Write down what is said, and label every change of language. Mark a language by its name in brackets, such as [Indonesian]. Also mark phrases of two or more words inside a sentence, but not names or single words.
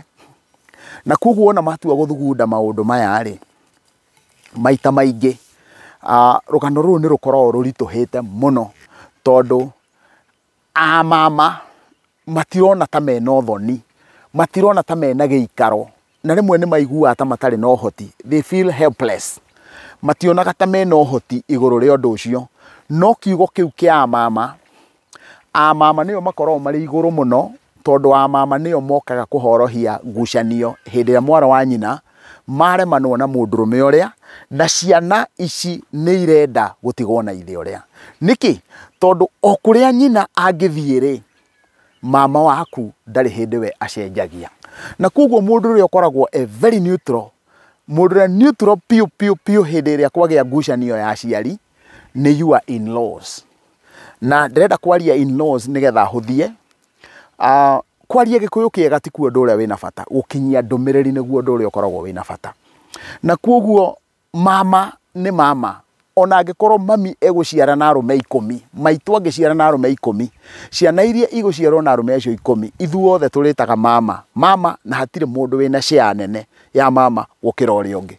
[Kikuyu] Na kuguo ona matua gũthugunda maũndũ maya rĩ, maita maingĩ rugano ruru ni rukoragwo rurituhite muno tondu mama matirona ta mena uthoni, matirona ta mena giikaro, na rimwe ni maiguaga ta matari na uhoti. [English] They feel helpless. [Kikuyu] Mationaga ta mena uhoti iguru ria undu ucio. No kiugo kiu kia mama niyo makoragwo mari iguru muno tondu mama niyo mokaga kuhorohia ngucanio hindi ya mwana wa nyina maremanwo na mundurume uria, na ciana ici ni irenda gutigwo na ithe uria. Niki tondu o kuria nyina angithie ri, mama waku ndari hindi we acenjagia. Na koguo mundu uria ukoragwo [English] very neutral, [Kikuyu] mundu uria neutral piu hindi iria kwagia ngucanio ya aciari ni [English] your in-laws. [Kikuyu] Na ndirenda kwaria in-laws nigetha huthie. Kwaria gikuyu kiega ti kuo nduria wina bata, gukinyia ndumiriri niguo nduria ukoragwo wina bata. Na koguo mama ni mama, ona angikorwo mami eguciara na arume 10, maitu angiciara na arume 10, ciana iria iguciarwo na arume acio 10, ithuothe turitaga mama na hatire mundu wina share nene ya mama gukira uria ungi.